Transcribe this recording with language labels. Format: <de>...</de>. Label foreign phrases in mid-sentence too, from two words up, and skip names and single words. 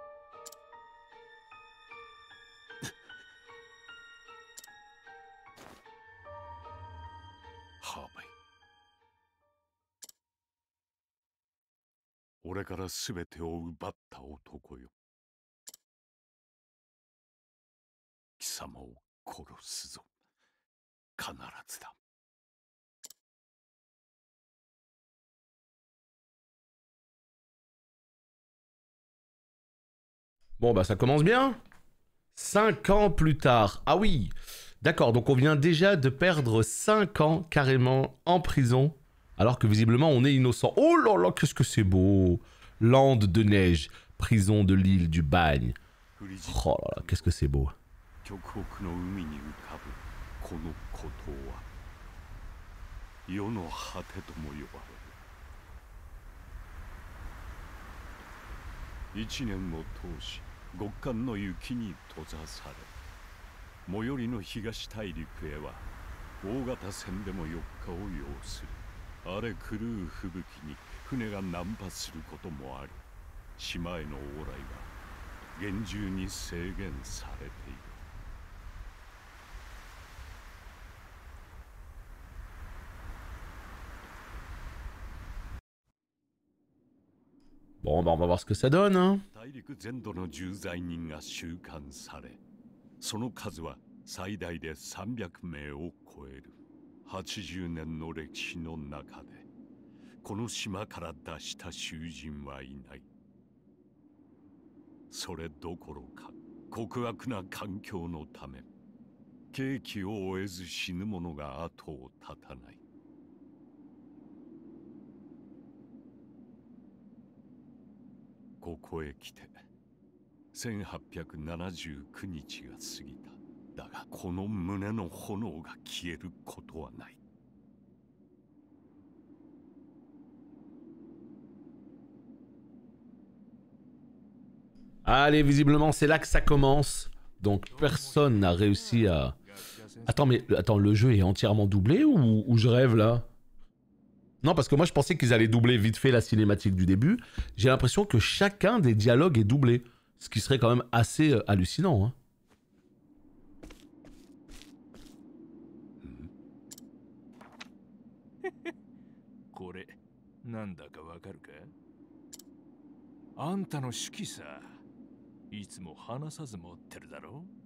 <ja>ハーベイ、俺から全てを奪った男よ。貴様を殺すぞ。必ずだ。</ja> <fr>Bon, bah ça commence bien. 5 ans plus tard. Ah oui, d'accord, donc on vient déjà de perdre 5 ans carrément en prison, alors que visiblement on est innocent. Oh là là, qu'est-ce que c'est beau. Lande de neige, prison de l'île du Bagne. Oh là là, qu'est-ce que c'est beau.</fr> <ja>世の果てとも呼ばれる。一年を通し極寒の雪に閉ざされ、最寄りの東大陸へは大型船でも4日を要する。荒れ狂う吹雪に船が難破することもあり、島への往来は厳重に制限されている。</ja> <fr>Bon, bah on va voir ce que ça donne, hein.</fr> <ja>大陸全土の重罪人が収監され、その数は最大で300名を超える。80年の歴史の中で、この島から脱した囚人はいない。それどころか、極悪な環境のため、刑期を終えず死ぬ者が後を絶たない。ここへ来て1879日が過ぎた。だがこの胸の炎が消えることはない。</ja> <fr>Allez, visiblement c'est là que ça commence. Donc personne n'a réussi à... Attends, mais attends, le jeu est entièrement doublé ou je rêve là? Non, parce que moi je pensais qu'ils allaient doubler vite fait la cinématique du début. J'ai l'impression que chacun des dialogues est doublé. Ce qui serait quand même assez hallucinant. Hein.</fr> <ja>これなんだかわかるか？あんたの手記さ、いつも話さず持ってるだろ？</ja>